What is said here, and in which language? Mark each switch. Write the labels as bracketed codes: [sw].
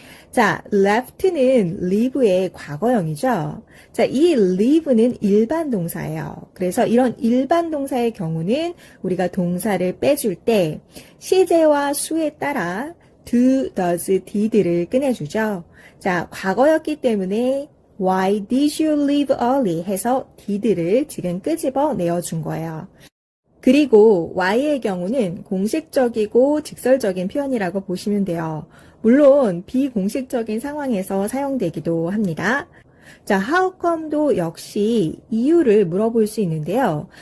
[ko] 자, left는 live의 과거형이죠. 자, 이 live는 일반 동사예요. 그래서 이런 일반 동사의 경우는 우리가 동사를 빼줄 때 시제와 수에 따라 do, does, did를 꺼내주죠. 자, 과거였기 때문에 [en] Why did you leave early? [ko] 해서 did를 지금 끄집어 내어준 거예요. 그리고 why의 경우는 공식적이고 직설적인 표현이라고 보시면 돼요. 물론 비공식적인 상황에서 사용되기도 합니다. 자, how come도 역시 이유를 물어볼 수 있는데요.